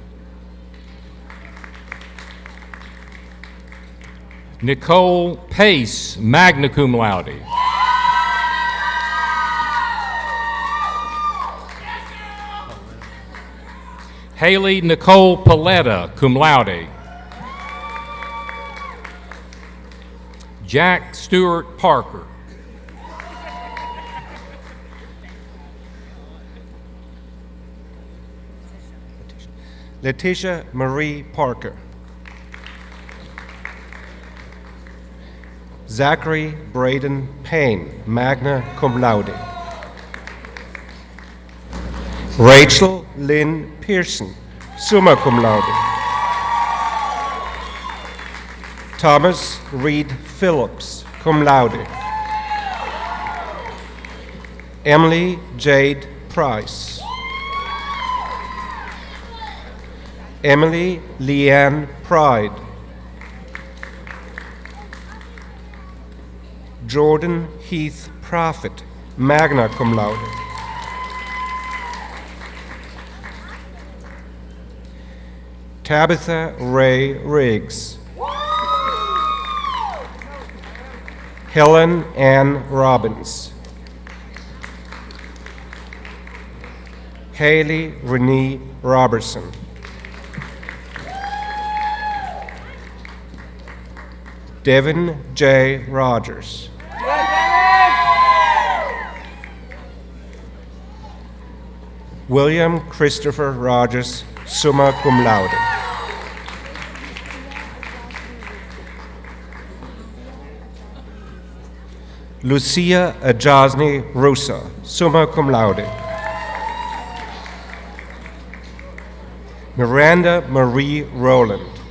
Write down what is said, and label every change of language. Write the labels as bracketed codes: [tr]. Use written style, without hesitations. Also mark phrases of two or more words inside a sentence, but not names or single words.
[en] Nicole Pace, [la] magna cum laude. [en] Haley Nicole Paletta, [la] cum laude. [en] Jack Stewart Parker. Letitia Marie Parker. Zachary Braden Payne, [la] magna cum laude. [en] Rachel Lynn Pearson, [la] summa cum laude. [en] Thomas Reed Phillips, [la] cum laude. [en] Emily Jade Price. Emily Leanne Pride. Jordan Heath Prophet, [la] magna cum laude. [en] Tabitha Ray Riggs. Helen Ann Robbins. Haley Renee Robertson. Devin J. Rogers. William Christopher Rogers, [la] summa cum laude. [en] Lucia Ajazny Russa, [la] summa cum laude. [en] Miranda Marie Rowland.